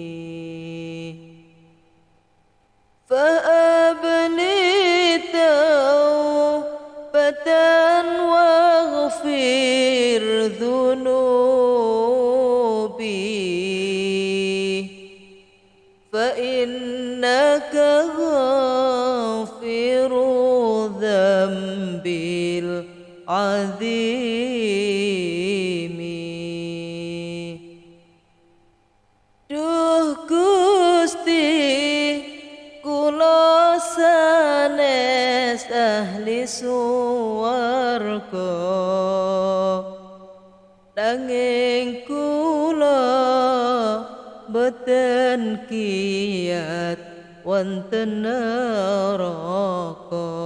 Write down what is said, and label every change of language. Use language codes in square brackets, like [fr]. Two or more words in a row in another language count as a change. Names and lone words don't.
[ar] فأبني توبة واغفر ذنوبي فإنك غافر الذنب العظيم. [jv] Duh Gusti kula sanes ahli swarga nanging kula boten kiyat wonten neraka.